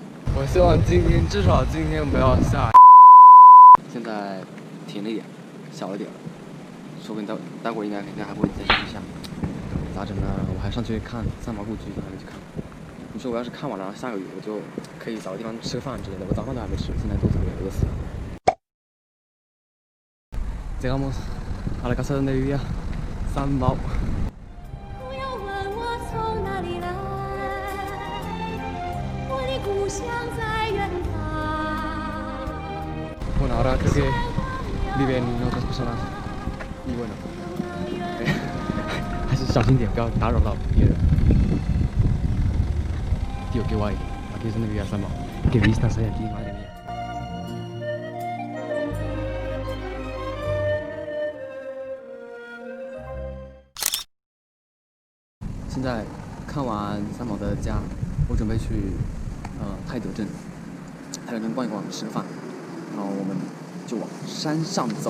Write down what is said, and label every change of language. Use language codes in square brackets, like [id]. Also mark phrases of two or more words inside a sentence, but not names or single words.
[zh] 我希望至少今天不要下。现在停了一点，小了点，说不定待会儿应该还会再继续下。咋整呢？我还上去看三毛故居，还没去看。你说我要是看完了，然后下个雨，我就可以找个地方吃个饭之类的。我早饭都还没吃，现在肚子有点饿死了。 [es] Llegamos a la casa donde vivía San Mau。 [zh] 不要问我从哪里来，我的故乡在远方。 [es] Bueno, ahora creo que viven otras personas y bueno, [zh] 还是小心点，不要打扰到别人。 [es] Tío, qué guay. Aquí es donde vivía San Mau. Qué vistas hay aquí, madre mía. [zh] 现在看完三毛的家，我准备去泰德镇逛一逛，吃个饭，然后我们就往山上走。